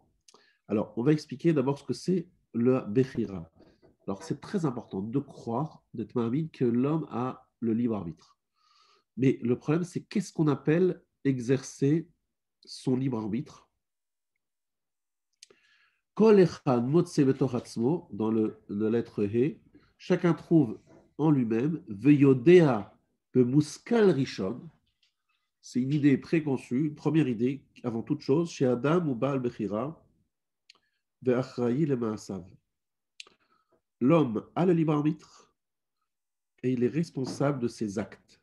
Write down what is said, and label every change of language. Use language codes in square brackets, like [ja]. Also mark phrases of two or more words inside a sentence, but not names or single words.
[fr] Alors, on va expliquer d'abord ce que c'est le Bechira. Alors, c'est très important de croire, d'être ma'amin, que l'homme a le libre arbitre. Mais le problème, c'est qu'est-ce qu'on appelle exercer son libre arbitre? [he] כל אחד מוצא בתוך עצמו, [fr] dans la lettre He, chacun trouve en lui-même, [he] ויודע במושכל ראשון, [fr] c'est une idée préconçue, une première idée, avant toute chose, chez Adam ou [he] בעל בחירה, ואחראי למעשיו. [fr] L'homme a le libre arbitre et il est responsable de ses actes.